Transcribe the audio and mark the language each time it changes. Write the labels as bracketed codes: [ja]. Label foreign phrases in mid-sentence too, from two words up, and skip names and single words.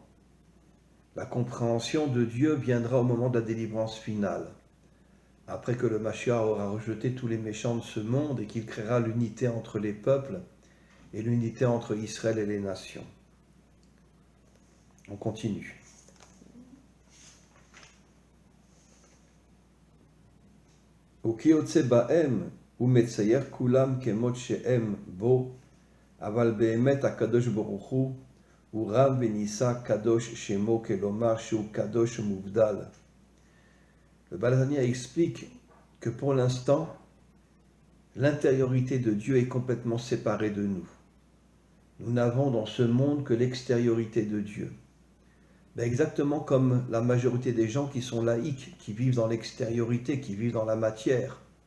[fr] La compréhension de Dieu viendra au moment de la délivrance finale, après que le Mashiach aura rejeté tous les méchants de ce monde et qu'il créera l'unité entre les peuples et l'unité entre Israël et les nations. On continue. [he] וכיוצא בהם הוא מצייר כולם כמות שהם בו, אבל באמת הקדוש ברוך הוא רב ונישא קדוש שמו, כלומר שהוא קדוש ומובדל. [fr] Le Baal HaTanya explique que pour l'instant, l'intériorité de Dieu est complètement séparée de nous. Nous n'avons dans ce monde que l'extériorité de Dieu. Mais exactement comme la majorité des gens qui sont laïcs, qui vivent dans l'extériorité, qui vivent dans la matière.